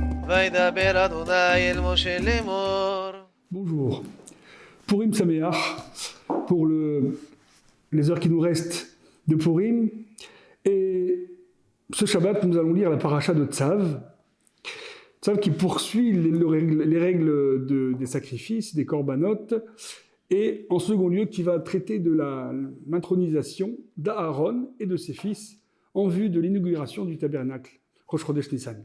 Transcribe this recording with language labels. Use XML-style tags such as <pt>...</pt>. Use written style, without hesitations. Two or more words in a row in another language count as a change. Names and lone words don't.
<he>וידבר אדוני אל משה לאמור.</he> <fr>Bonjour.</fr> <he>פורים שמח,</he> <fr>pour les heures qui nous restent de Purim. Et ce Shabbat, nous allons lire la paracha de Tzav. Tzav qui poursuit les règles des sacrifices, des korbanot, et en second lieu qui va traiter de l'intronisation d'Aaron et de ses fils en vue de l'inauguration du tabernacle,</fr> <he>ראש חודש ניסן.</he>